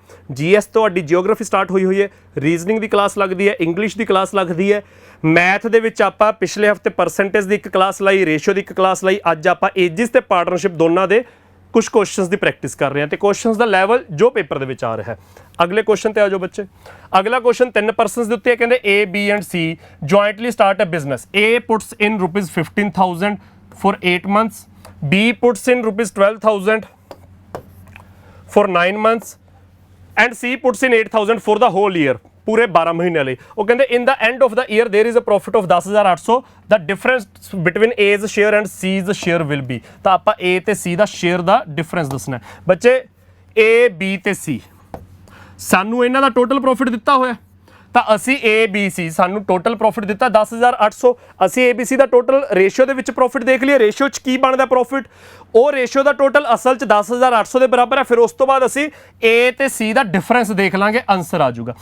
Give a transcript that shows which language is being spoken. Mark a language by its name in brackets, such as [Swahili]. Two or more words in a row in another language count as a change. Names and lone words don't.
[Punjabi] GS ਤੁਹਾਡੀ ਜਿਓਗ੍ਰਾਫੀ ਸਟਾਰਟ ਹੋਈ ਹੈ ਰੀਜ਼ਨਿੰਗ ਦੀ ਕਲਾਸ ਲੱਗਦੀ ਹੈ ਇੰਗਲਿਸ਼ ਦੀ ਕਲਾਸ ਲੱਗਦੀ ਹੈ ਮੈਥ ਦੇ ਵਿੱਚ ਆਪਾਂ ਪਿਛਲੇ ਹਫਤੇ ਪਰਸੈਂਟੇਜ ਦੀ ਇੱਕ ਕਲਾਸ ਲਾਈ ਰੇਸ਼ੋ ਦੀ ਇੱਕ ਕਲਾਸ ਲਾਈ ਅੱਜ ਆਪਾਂ ਏਜਿਸ ਤੇ ਪਾਰਟਨਰਸ਼ਿਪ ਦੋਨਾਂ ਦੇ ਕੁਝ ਕੁਐਸਚਨਸ ਦੀ ਪ੍ਰੈਕਟਿਸ ਕਰ ਰਹੇ ਹਾਂ ਤੇ ਕੁਐਸਚਨਸ ਦਾ ਲੈਵਲ ਜੋ ਪੇਪਰ ਦੇ ਵਿੱਚ ਆ ਰਿਹਾ ਹੈ। ਅਗਲੇ ਕੁਐਸਚਨ ਤੇ ਆ ਜਾਓ ਬੱਚੇ। ਅਗਲਾ ਕੁਐਸਚਨ 3 ਪਰਸਨਸ ਦੇ ਉੱਤੇ ਕਹਿੰਦੇ [English] A B and C jointly start a business A puts in ₹15,000 for 8 months B puts in ₹12,000 for 9 months and C puts in 8,000 for the whole year [Punjabi] ਪੂਰੇ 12 ਮਹੀਨਿਆਂ ਲਈ। ਉਹ ਕਹਿੰਦੇ [English] in the end of the year there is a profit of 10,800 the difference between A's share and C's share will be [Punjabi] ਤਾਂ ਆਪਾਂ A ਤੇ C ਦਾ ਸ਼ੇਅਰ ਦਾ ਡਿਫਰੈਂਸ ਦੱਸਣਾ ਬੱਚੇ A B ਤੇ C ਸਾਨੂੰ ਇਹਨਾਂ ਦਾ [English] total profit [Punjabi] ਦਿੱਤਾ ਹੋਇਆ ਤਾਂ ਅਸੀਂ ABC ਸਾਨੂੰ [English] total profit [Punjabi] ਦਿੱਤਾ 10,800 ਅਸੀਂ ABC ਦਾ [English] total ratio [Punjabi] ਦੇ ਵਿੱਚ ਪ੍ਰੋਫਿਟ ਦੇਖ ਲਈਏ ਰੇਸ਼ੋ 'ਚ ਕੀ ਬਣਦਾ ਪ੍ਰੋਫਿਟ ਉਹ ਰੇਸ਼ੋ ਦਾ ਟੋਟਲ ਅਸਲ 'ਚ 10,800 ਦੇ ਬਰਾਬਰ ਹੈ ਫਿਰ ਉਸ ਤੋਂ ਬਾਅਦ ਅਸੀਂ A ਤੇ C ਦਾ ਡਿਫਰੈਂਸ ਦੇਖ ਲਾਂਗੇ ਆਨਸਰ ਆ ਜਾਊਗਾ।